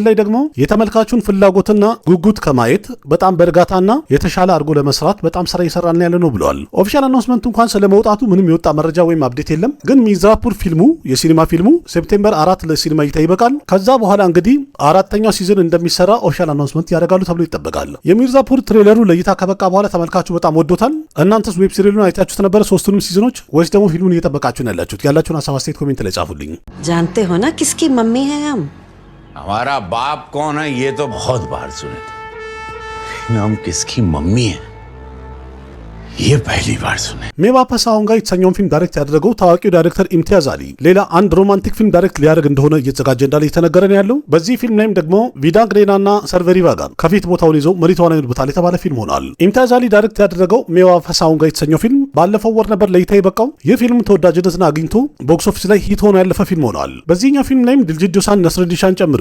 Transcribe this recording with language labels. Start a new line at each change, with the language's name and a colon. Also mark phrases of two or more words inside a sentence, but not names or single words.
Amharic: ላይ ደግሞ የተመልካቹን ፍላጎትና ጉጉት ከማየት በጣም በእርጋታና የተሻለ አድርጎ ለመስራት በጣም ስራ እየሰራን ያለ ነው ብለዋል።
English: official announcement
Amharic: እንኳን ስለመውጣቱ ምንም የወጣ መረጃ ወይም አፕዴት የለም። ግን ሚርዛፑር ፊልሙ የሲኒማ ፊልሙ ሴፕቴምበር 4 ለሲኒማ እይታ ይበቃል። ከዛ በኋላ እንግዲህ አራተኛው ሲዝን እንደሚሰራ
English: official announcement
Amharic: ያደርጋሉ ተብሎ ይጠበቃል። የሚርዛፑር ትሬለሩ ለእይታ ከበቃ በኋላ ተመልካቹ በጣም ወዶታል። እናንተስ
English: web series
Amharic: አይታችሁት ነበረ ሶስቱንም ሲዝኖች ወይስ ደግሞ ፊልሙን እየጠበቃችሁ ነው ያላችሁት? ያላችሁን ሀሳብ አስተያየት ኮሜንት ላይ ጻፉልኝ።
Hindi: जानते हो ना किसकी मम्मी है हम? हमारा बाप कौन है ये तो बहुत बार सुने थे, हम किसकी मम्मी है ये पहली बार सुने।
Amharic: ሜባፐስ አሁን ጋር የተሰኘውን ፊልም ዳይሬክት ያደረገው ታዋቂው ዳይሬክተር ኢምቲያዝ አሊ ሌላ አንድ ሮማንቲክ ፊልም ዳይሬክት ሊያደርግ እንደሆነ እየተዘጋጀ እንዳለ እየተነገረ ነው ያለው። በዚህ ፊልም ላይም ደግሞ ቪዳግ ሬናና ሰርቨሪ ቫጋን ከፊት ቦታውን ይዘው መሪ ተዋናይ ይሉበታል የተባለ ፊልም ሆኗል። ኢምቲያዝ አሊ ዳይሬክት ያደረገው ሜባፐስ አሁን ጋር የተሰኘው ፊልም ባለፈው ወር ነበር ለእይታ የበቃው። ይህ ፊልም ተወዳጅነትን አግኝቶ
English: box office
Amharic: ላይ ሂት ሆኖ ያለፈ ፊልም ሆኗል። በዚህኛው ፊልም ላይም ድልጅት ዶሳን፣ ነስረዲሻን ጨምሮ